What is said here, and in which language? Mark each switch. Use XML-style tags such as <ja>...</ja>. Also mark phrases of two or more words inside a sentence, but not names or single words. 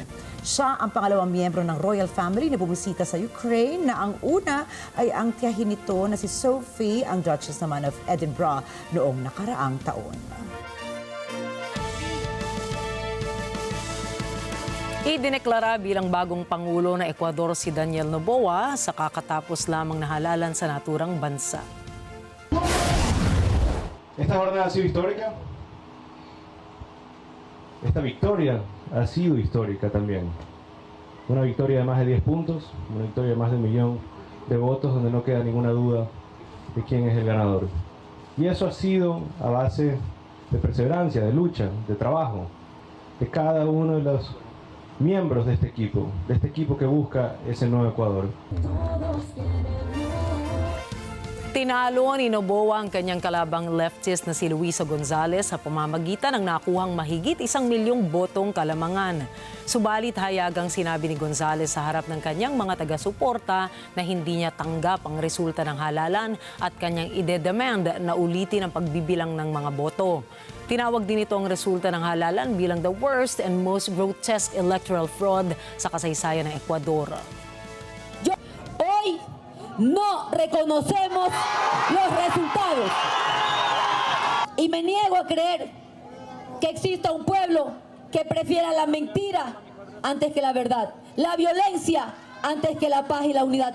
<tl>Siya ang pangalawang miyembro ng</tl> <en>royal family</en> <tl>na bumisita sa Ukraine na ang una ay ang tiyahin nito na si Sophie, ang Duchess naman of Edinburgh noong nakaraang taon. Idineklara bilang bagong Pangulo ng Ecuador si Daniel Noboa sa kakatapos lamang na halalan sa naturang bansa.</tl> <es>Esta jornada ha sido histórica. Esta victoria ha sido histórica también. Una victoria de más de 10 puntos, una victoria de más de 1 millón de votos donde no queda ninguna duda de quién es el ganador. Y eso ha sido a base de perseverancia, de lucha, de trabajo, de cada uno de los miembros de este equipo que busca ese nuevo Ecuador.</es> <tl>Tinalo ni Noboa ang kanyang kalabang leftist na si Luisa Gonzales sa pamamagitan ng nakuhang mahigit 1 milyong botong kalamangan. Subalit hayagang sinabi ni Gonzales sa harap ng kanyang mga taga-suporta na hindi niya tanggap ang resulta ng halalan at kanyang ide-demand na ulitin ang pagbibilang ng mga boto. Tinawag din ito ang resulta ng halalan bilang</tl> <en>the worst and most grotesque electoral fraud</en> <tl>sa kasaysayan ng Ecuador.</tl> <es>Hoy no reconocemos los resultados y me niego a creer que exista un pueblo que prefiera la mentira antes que la verdad, la violencia antes que la paz y la unidad.</es>